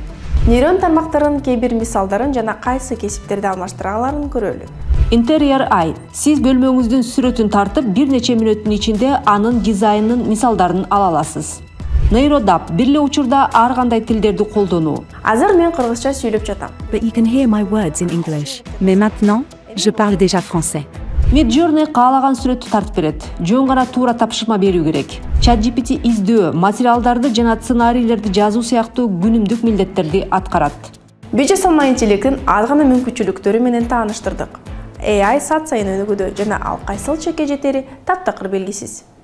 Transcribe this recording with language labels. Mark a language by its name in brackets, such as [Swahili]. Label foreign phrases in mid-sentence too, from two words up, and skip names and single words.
[Kyrgyz] Нейрон тармактарынын кээ бир мисалдарын жана кайсы кесиптерди алмаштыргаларын көрөлү. Interior Eye. Сиз бөлмөңүздүн сүрөтүн тартып, бир нече мүнөттүн ичинде анын дизайнынын мисалдарын ала аласыз. Нейродап бир эле учурда ар кандай тилдерди колдонуу. Азыр мен кыргызча сүйлөп жатам. [English] But you can hear my words in English. [French] Mais maintenant, je parle déjà français. [Kyrgyz] Midjourney каалаган сүрөттү тартып берет. Жөн гана туура тапшырма берүү керек. ChatGPT издөө, материалдарды жана сценарийлерди жазуу сыяктуу күнүмдүк милдеттерди аткарат. Биз жасалма интеллекттин аз гана мүмкүнчүлүктөрү менен тааныштырдык. AI саат сайын өнүгүүдө жана ал кайсыл чекке жетери таптакыр белгисиз.